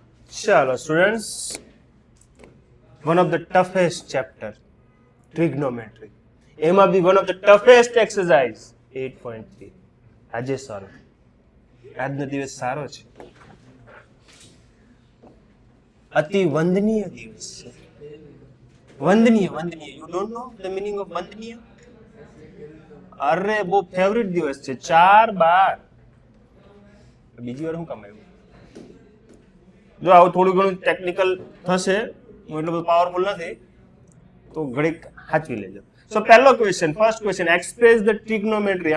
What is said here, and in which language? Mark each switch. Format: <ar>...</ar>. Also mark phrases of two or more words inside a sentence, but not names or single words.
<en>Chalo, students. One of the toughest chapter, trigonometry.</en> <gu>એમાં બી</gu> <en>one of the toughest exercise, 8.3.</en> <gu>આજે સારો. આજનો દિવસ સારો છે. અતિ વંદનીય દિવસ છે. વંદનીય.</gu> <en>You don't know the meaning of વંદનીય?</en> <gu>અરે બહુ ફેવરિટ દિવસ છે. 4/12. બીજી વાર શું કામ આવ્યું? જો આવું થોડું ઘણું ટેકનિકલ થશે, હું એટલું બધું પાવરફુલ નથી, તો ઘડીક સાચવી લેજો.</gu> <en>so પહેલો question, first question, express the trigonometry.</en>